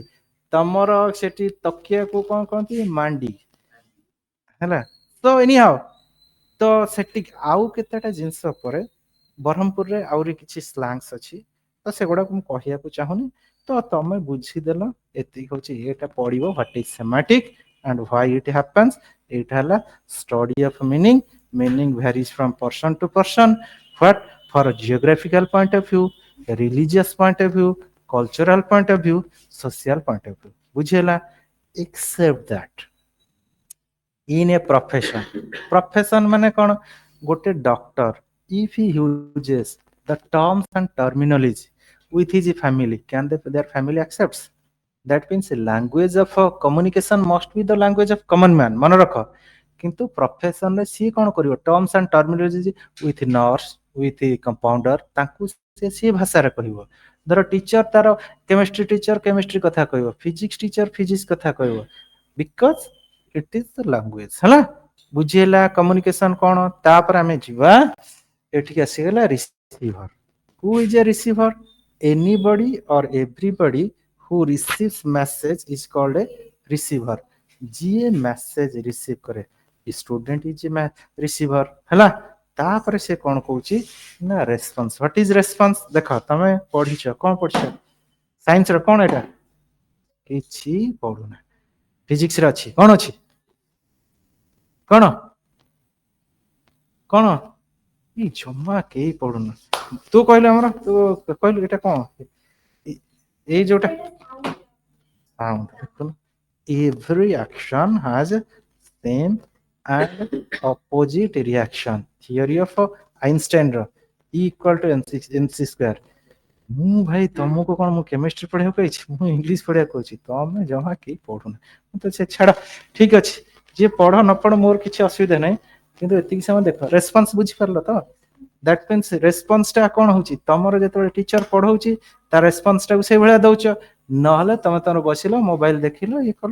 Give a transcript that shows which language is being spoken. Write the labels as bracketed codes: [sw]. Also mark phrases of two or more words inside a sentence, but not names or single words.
[or] ତମର ସେଠି ତକିଆକୁ କଣ କହନ୍ତି? ମାଣ୍ଡି, ହେଲା। ତ ଏନିହାଓ, ତ ସେଠି ଆଉ କେତେଟା ଜିନିଷ ପରେ ବ୍ରହ୍ମପୁରରେ ଆହୁରି କିଛି ସ୍ଲାଙ୍ଗସ ଅଛି, ତ ସେଗୁଡାକୁ ମୁଁ କହିବାକୁ ଚାହୁଁନି। ତ ତମେ ବୁଝିଦେଲ, ଏତିକି ହଉଛି ଏଇଟା ପଢିବ, [en] what is semantic and why it happens. [or] ଏଇଟା ହେଲା [en] study of meaning. Meaning varies from person to person. What? For a geographical point of view, a religious point of view, cultural point of view, social point of view. ବୁଝିହେଲା? Except that in a profession, profession [or] ମାନେ କଣ? ଗୋଟେ ଡକ୍ଟର, [en] if he uses the terms and terminology with his family, can their family accepts? That means language of communication must be the language of common man, [or] ମନେ ରଖ। କିନ୍ତୁ ପ୍ରଫେସନରେ ସିଏ କଣ କରିବ? [en] terms and terminology with nurse with compounder, [or] ତାଙ୍କୁ ସିଏ ଭାଷାରେ କହିବ। ଧର ଟିଚର ତାର କେମିଷ୍ଟ୍ରି ଟିଚର କେମିଷ୍ଟ୍ରି କଥା କହିବ, ଫିଜିକ୍ସ ଟିଚର ଫିଜିକ୍ସ କଥା କହିବ, [en] because it is the language [or] ହେଲା। ବୁଝିହେଲା କମ୍ୟୁନିକେସନ କଣ? ତାପରେ ଆମେ ଯିବା, ଏଠିକି ଆସିଗଲା ରିସିଭର। [en] who is a receiver? Anybody or everybody who receives message is called a receiver. ଯିଏ message receive କରେ, student is a receiver ହେଲା। [or] ତାପରେ ସେ କଣ କହୁଛି ନା ରେସ୍ପନ୍ସ। [en] what is response? [or] ଦେଖ ତମେ ପଢିଛ, କଣ ପଢିଛ? ସାଇନ୍ସ ର କଣ ଏଇଟା? କିଛି ପଢୁନା। ଫିଜିକ୍ସ ରେ ଅଛି, କଣ ଅଛି? କଣ କଣ? ଏଇ ଜମା କେହି ପଢୁନ। ତୁ କହିଲୁ ଆମର, ତୁ କହିଲୁ ଏଇଟା କଣ? ଏଇ ଯୋଉଟା [en] sound, every action has same and opposite reaction. Theory of Einstein ର E equal to mc square। [or] ମୁଁ ଭାଇ ତମକୁ କଣ ମୁଁ କେମିଷ୍ଟ୍ରି ପଢିବାକୁ କହିଛି? ମୁଁ ଇଂଲିଶ ପଢିବାକୁ କହୁଛି। ତମେ ଜମା କେହି ପଢୁନା। ମୁଁ ତ ସେ ଛାଡ, ଠିକ ଅଛି, ଯିଏ ପଢ ନ ପଢ ମୋର କିଛି ଅସୁବିଧା ନାହିଁ, କିନ୍ତୁ ଏତିକି ସମୟ ଦେଖ। ରେସ୍ପନ୍ସ ବୁଝିପାରିଲ ତ? [en] that means response [or] ଟା କଣ ହଉଛି? ତମର ଯେତେବେଳେ ଟିଚର ପଢଉଛି, ତା ରେସ୍ପନ୍ସ ଟାକୁ ସେଇଭଳିଆ ଦଉଛ, ନହେଲେ ତମେ ତମର ବସିଲ ମୋବାଇଲ ଦେଖିଲ ଇଏ କଲ।